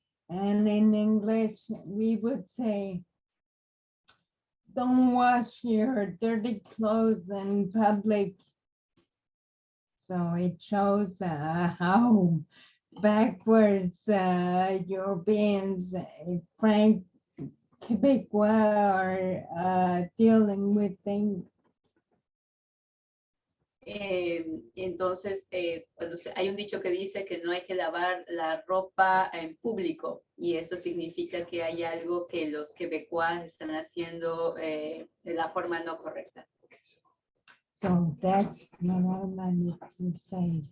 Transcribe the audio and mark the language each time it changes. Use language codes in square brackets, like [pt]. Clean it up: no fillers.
[en] And in English, we would say, don't wash your dirty clothes in public. So it shows how backwards Europeans, Frank, Quebecois are dealing with things. [es] Entonces, hay un dicho que dice que no hay que lavar la ropa en público, y eso significa que hay algo que los quebecois están haciendo de la forma no correcta. [en] So that's what I wanted to say.